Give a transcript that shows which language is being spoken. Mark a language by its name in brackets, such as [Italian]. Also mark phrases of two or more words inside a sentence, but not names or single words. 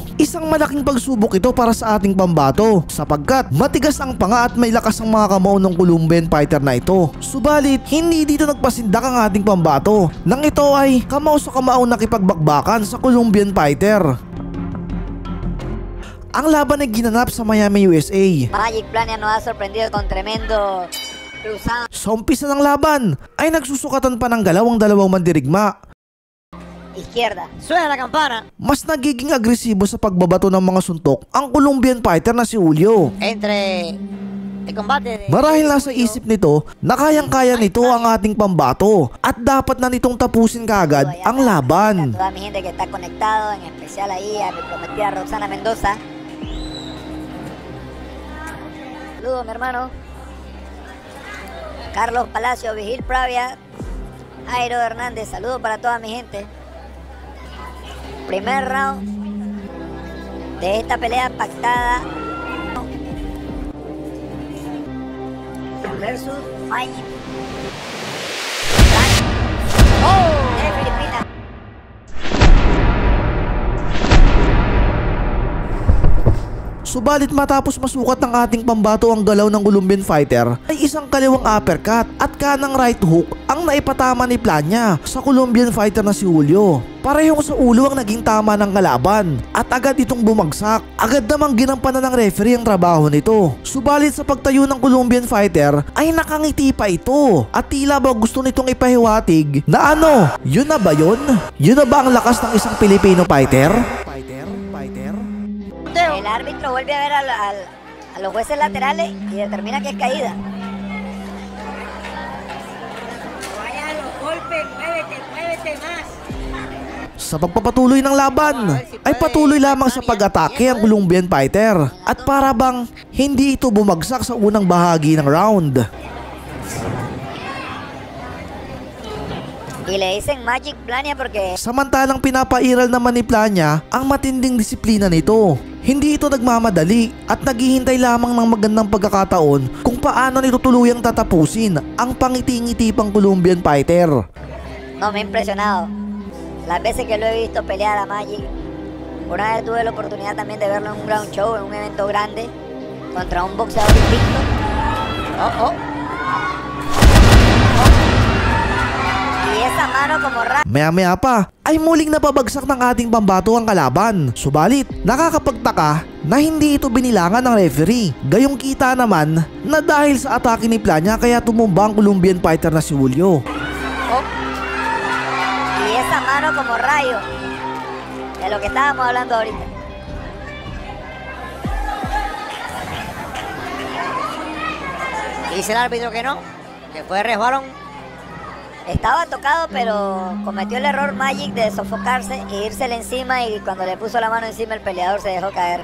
[Filipino] Isang malaking pagsubok ito para sa ating pambato sapagkat matigas ang panga at may lakas ang mga kamao ng [English] Colombian fighter [Filipino] na ito. Subalit, hindi dito nagpasindak ang ating pambato nang ito ay kamao sa kamao nakipagbakbakan sa [English] Colombian fighter. [Filipino] Ang laban ay ginanap sa Miami, USA. [Spanish] Magic Plania nos ha sorprendido con tremendo cruzado. [Filipino] Sa umpisa ng laban ay nagsusukatan pa ng dalawang mandirigma. [Spanish] Izquierda. Suena la campana. [Filipino] Mas nagiging agresibo sa pagbabato ng mga suntok ang [English] Colombian fighter [Filipino] na si Julio. [Spanish] Entre el combate de... [Filipino] Marahil nasa isip nito na kayang-kaya nito ang ating pambato at dapat na nitong tapusin kaagad ang laban. [Spanish] Toda mi gente que está conectado, en especial ahí a mi prometida Roxana Mendoza. Saludos, mi hermano. Carlos Palacio, Vigil Pravia, Jairo Hernández, saludos para toda mi gente. Primer round de esta pelea pactada versus Magic de Filipinas. [Filipino] Subalit matapos masukat ng ating pambato ang galaw ng [English] Colombian fighter [Filipino] ay isang kaliwang uppercut at kanang [English] right hook [Filipino] ang naipatama ni Plania sa [English] Colombian fighter [Filipino] na si Julio. Parehong sa ulo ang naging tama ng kalaban at agad itong bumagsak. Agad namang ginampanan ng referee ang trabaho nito. Subalit sa pagtayo ng [English] Colombian fighter [Filipino] ay nakangiti pa ito at tila ba gusto nitong ipahiwatig na yun na ba yun? Yun na ba ang lakas ng isang [English] Filipino fighter? [Spanish] El árbitro vuelve a ver a los jueces laterales y determina que es caída. Vaya a los golpes, muévete más. [Filipino] Sa pagpapatuloy ng laban ay patuloy lamang sa pag-atake ang [English] Colombian fighter [Filipino] at para bang hindi ito bumagsak sa unang bahagi ng round. [Spanish] Y le dicen Magic Plania porque [Filipino] Samantalang pinapairal naman ni Plania ang matinding disiplina nito. Hindi ito nagmamadali at naghihintay lamang ng magandang pagkakataon kung paano nito tuluyang tatapusin ang pangiti-ngiti pang [English] Colombian fighter. [Spanish] no me ha impresionado. Las veces que lo he visto pelear a Magic, una vez tuve la oportunidad también de verlo en un [English] ground show, [Spanish] en un evento grande, contra un boxeador invicto. Y esa mano como [Filipino] Maya-maya pa ay muling napabagsak ng ating pambato ang kalaban. Subalit nakakapagtaka na hindi ito binilangan ng referee. Gayong kita naman na dahil sa atake ni Plania kaya tumumba ang [English] Colombian fighter [Filipino] na si Julio. [Spanish] y esa mano como rayo, de lo que estábamos hablando ahorita. Dice el árbitro que no, que fue resbalón. Estaba tocado, pero cometió el error Magic de sofocarse e írsele encima, y cuando le puso la mano encima el peleador se dejó caer.